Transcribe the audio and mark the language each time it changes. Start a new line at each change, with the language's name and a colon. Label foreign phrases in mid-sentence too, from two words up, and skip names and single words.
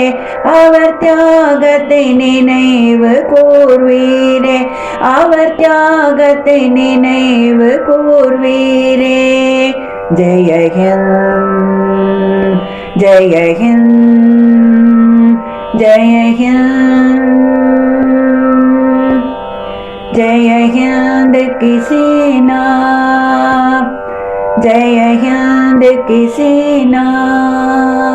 Tamil: அவர் தியாகத்தை நினைவு கூர்வீரே. அவர் தியாகத்தை நினைவு கூர்வீரே. ஜெய ஹிந்த், ஜெய ஹிந்த், ஜெய ஹிந்த்.
Hindi: जय हिंद की सेना, जय हिंद की सेना.